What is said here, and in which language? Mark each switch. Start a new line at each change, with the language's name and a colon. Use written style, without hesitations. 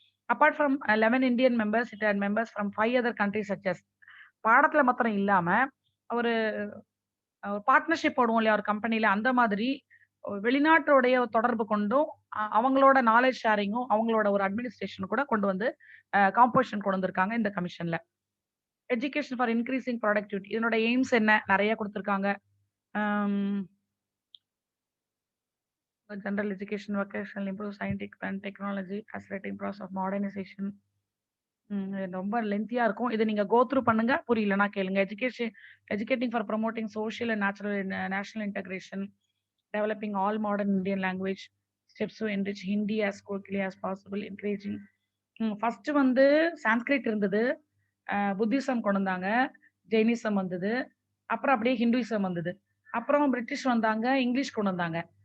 English: Apart from 11 Indian members, it had members from 5 other countries such as
Tamil: பாடத்துல மாத்திரம் இல்லாம ஒரு பார்ட்னர்ஷிப் போடுவோம் இல்லையா ஒரு கம்பெனில, அந்த மாதிரி வெளிநாட்டோடைய தொடர்பு கொண்டும் அவங்களோட நாலேஜ் ஷேரிங்கும் அவங்களோட ஒரு அட்மினிஸ்ட்ரேஷன் கூட கொண்டு வந்து காம்போசிஷன் கொண்டு வந்திருக்காங்க இந்த கமிஷன்ல.
English: Education for increasing productivity.
Tamil: இதனோட எய்ம்ஸ் என்ன நிறைய கொடுத்திருக்காங்க.
English: General education, vocational, improve scientific and technology, accelerating process of modernization.
Tamil: ரொம்ப லென்த்தியா இருக்கும். இதை நீங்க கோ த்ரூ பண்ணுங்க, புரியலன்னா கேளுங்க.
English: Educating for promoting social and national integration, developing all modern Indian language, steps to enrich Hindi as quickly as possible, encouraging.
Tamil: First வந்து சான்ஸ்கிரிட் இருந்தது, Buddhism கொண்டு வந்தாங்க, ஜெயினிசம் வந்தது, அப்புறம் அப்படியே ஹிந்துயிசம் வந்தது, அப்புறம் பிரிட்டிஷ் வந்தாங்க, இங்கிலீஷ் கொண்டு வந்தாங்க.